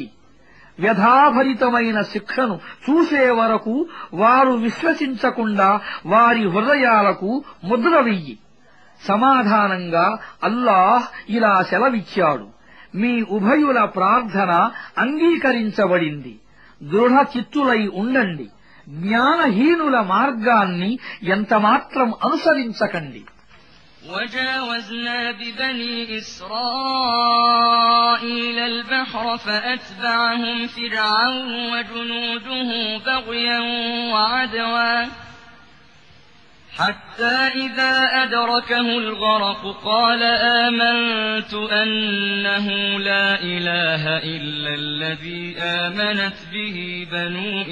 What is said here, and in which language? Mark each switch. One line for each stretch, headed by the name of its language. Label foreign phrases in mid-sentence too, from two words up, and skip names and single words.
Telugu: వ్యధాభరితమైన శిక్షను చూసే వరకు వారు విశ్వసించకుండా వారి హృదయాలకు ముద్ర వెయ్యి. సమాధానంగా అల్లాహ్ ఇలా సెలవిచ్చాడు, మీ ఉభయుల ప్రార్థన అంగీకరించబడింది. దృఢ చిత్తులై ఉండండి. జ్ఞానహీనుల మార్గాన్ని ఎంతమాత్రం అనుసరించకండి.
Arabic: وجاوزنا ببني إسرائيل البحر فأتبعهم فرعون وجنوده بغيا وعدوا حتى إذا أدركه الغرق قال آمنت أنه لا إله إلا الذي آمنت به بنو